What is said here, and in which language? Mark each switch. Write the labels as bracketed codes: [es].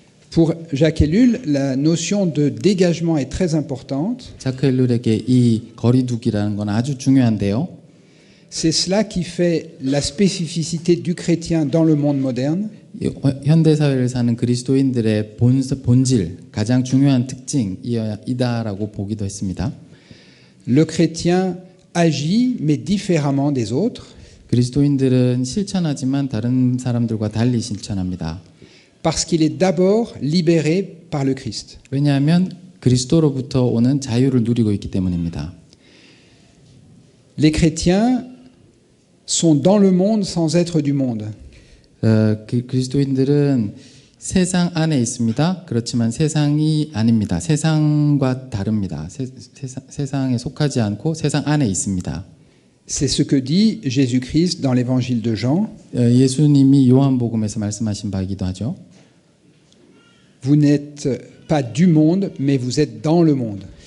[fr] Pour Jacques Ellul, la notion de dégagement est très importante. [ko] 자크 엘룰에게 이 거리두기라는 건 아주 중요한데요. [fr] C'est cela qui fait la spécificité du chrétien dans le monde moderne. [ko] 현대 사회를 사는 그리스도인들의 본질, 가장 중요한 특징이다라고 보기도 했습니다. [fr] Le chrétien agit, mais différemment des autres, [ko] 그리스도인들은 실천하지만 다른 사람들과 달리 실천합니다. [fr] parce qu'il est d'abord libéré par le Christ. [ko] 왜냐하면 그리스도로부터 오는 자유를 누리고 있기 때문입니다. [fr] Les chrétiens sont dans le monde sans être du monde. [ko] 그리스도인들은 세상 안에 있습니다. 그렇지만 세상이 아닙니다. 세상과 다릅니다. 세상에 속하지 않고 세상 안에 있습니다. [fr] C'est ce que dit Jésus-Christ dans l'évangile de Jean. [ko] 예수님이 요한복음에서 말씀하신 바이기도 하죠. [fr] Vous n'êtes pas du monde, mais vous êtes dans le monde.